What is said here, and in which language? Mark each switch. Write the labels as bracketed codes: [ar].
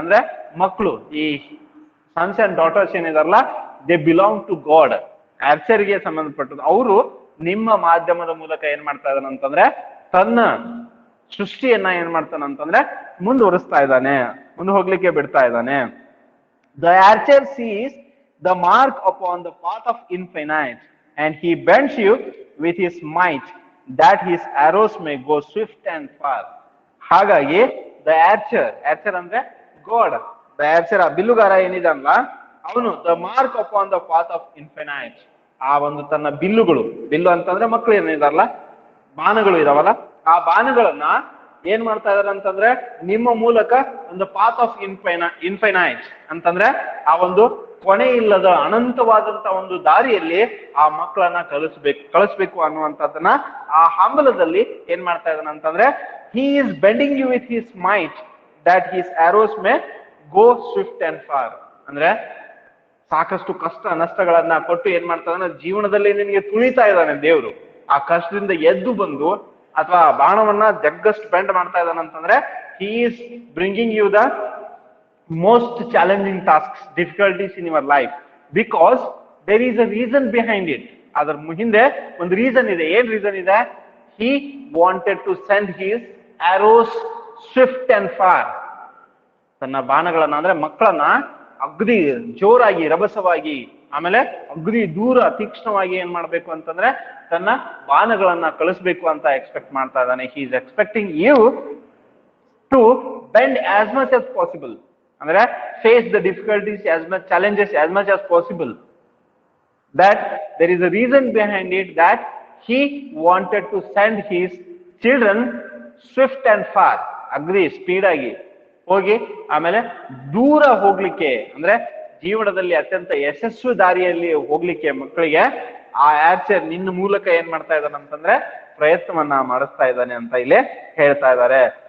[kn] ಅಂದ್ರೆ ಮಕ್ಕಳು, ಈ sons and daughters ಏನಿದಾರಲ್ಲ, [en] They belong to God. [kn] ಆರ್ಚರ್ಗೆ ಸಂಬಂಧಪಟ್ಟದ್ದು. ಅವರು ನಿಮ್ಮ ಮಾಧ್ಯಮದ ಮೂಲಕ ಏನ್ ಮಾಡ್ತಾ ಇದ್ದಾನಂತಂದ್ರೆ ತನ್ನ ಸೃಷ್ಟಿಯನ್ನ ಏನ್ ಮಾಡ್ತಾನಂತಂದ್ರೆ ಮುಂದುವರಿಸ್ತಾ ಇದ್ದಾನೆ, ಮುಂದೆ ಹೋಗ್ಲಿಕ್ಕೆ ಬಿಡ್ತಾ ಇದ್ದಾನೆ. [en] The archer sees the mark upon the path of infinite, and he bends you with his might, that his arrows may go swift and far. [kn] ಹಾಗಾಗಿ ದ ಆರ್ಚರ್ ಅಂದ್ರೆ ಗಾಡ್, ದ ಆರ್ಚರ್, ಆ ಬಿಲ್ಲುಗಾರ ಏನಿದಲ್ಲ ಅವನು [en] the mark upon the path of infinite, [kn] ಆ ಒಂದು ತನ್ನ bill ಅಂತಂದ್ರೆ ಮಕ್ಕಳು ಏನಿದಾರಲ್ಲ ಬಾಣಗಳು ಇದಾವಲ್ಲ, ಆ ಬಾಣಗಳನ್ನ ಏನ್ ಮಾಡ್ತಾ ಇದಾರೆ ಅಂತಂದ್ರೆ ನಿಮ್ಮ ಮೂಲಕ ಒಂದು ಪಾತ್ ಆಫ್ ಇನ್ಫೈನೈಟ್ ಅಂತಂದ್ರೆ ಆ ಒಂದು ಕೊನೆ ಇಲ್ಲದ ಅನಂತವಾದಂತ ಒಂದು ದಾರಿಯಲ್ಲಿ ಆ ಮಕ್ಕಳನ್ನ ಕಳಿಸ್ಬೇಕು ಅನ್ನುವಂಥದ್ದನ್ನ ಆ ಹಂಬಲದಲ್ಲಿ ಏನ್ ಮಾಡ್ತಾ ಇದ್ದಾನೆ ಅಂತಂದ್ರೆ [en] he is bending you with his might that his arrows may go swift and far. [kn] ಅಂದ್ರೆ ಸಾಕಷ್ಟು ಕಷ್ಟ ನಷ್ಟಗಳನ್ನ ಕೊಟ್ಟು ಏನ್ ಮಾಡ್ತಾ ಇದ್ದಾನೆ ಜೀವನದಲ್ಲಿ ನಿನಗೆ ತುಳಿತಾ ಇದ್ದಾನೆ ದೇವ್ರು. ಆ ಕಷ್ಟದಿಂದ ಎದ್ದು ಬಂದು ಅಥವಾ ಬಾಣವನ್ನ ಜಗ್ಗಷ್ಟು ಬೆಂಡ್ ಮಾಡ್ತಾ ಇದ್ದಾನೆ ಅಂತಂದ್ರೆ [en] he is bringing you the most challenging tasks, difficulties in your life, because there is a reason behind it. [kn] ಅದರ ಹಿಂದೆ ಒಂದು ರೀಸನ್ ಇದೆ. ಏನ್ ರೀಸನ್ ಇದೆ? [en] he wanted to send his arrows swift and far. [kn] ತನ್ನ ಬಾಣಗಳನ್ನ ಅಂದ್ರೆ ಮಕ್ಕಳನ್ನ ಅಗ್ದಿ ಜೋರಾಗಿ ರಭಸವಾಗಿ ಆಮೇಲೆ ಅಗ್ದಿ ದೂರ ತೀಕ್ಷ್ಣವಾಗಿ ಏನ್ ಮಾಡ್ಬೇಕು ಅಂತಂದ್ರೆ ತನ್ನ ಬಾಣಗಳನ್ನ ಕಳಿಸ್ಬೇಕು ಅಂತ ಎಕ್ಸ್ಪೆಕ್ಟ್ ಮಾಡ್ತಾ ಇದ್ದಾನೆ. [en] he is expecting you to bend as much as possible, ಅಂದ್ರೆ face the difficulties as much, challenges as much as possible. That there is a reason behind it, that he wanted to send his children swift and far, [kn] ಅಗ್ದಿ speed ಆಗಿ ಹೋಗಿ ಆಮೇಲೆ ದೂರ ಹೋಗ್ಲಿಕ್ಕೆ, ಅಂದ್ರೆ ಜೀವನದಲ್ಲಿ ಅತ್ಯಂತ ಯಶಸ್ವಿ ದಾರಿಯಲ್ಲಿ ಹೋಗ್ಲಿಕ್ಕೆ ಮಕ್ಕಳಿಗೆ ಆ ಆರ್ಚರ್ ನಿನ್ನ ಮೂಲಕ ಏನ್ ಮಾಡ್ತಾ ಇದ್ದಾನೆ ಅಂತಂದ್ರೆ ಪ್ರಯತ್ನವನ್ನ ಮಾಡಿಸ್ತಾ ಇದ್ದಾನೆ ಅಂತ ಇಲ್ಲಿ ಹೇಳ್ತಾ ಇದ್ದಾರೆ.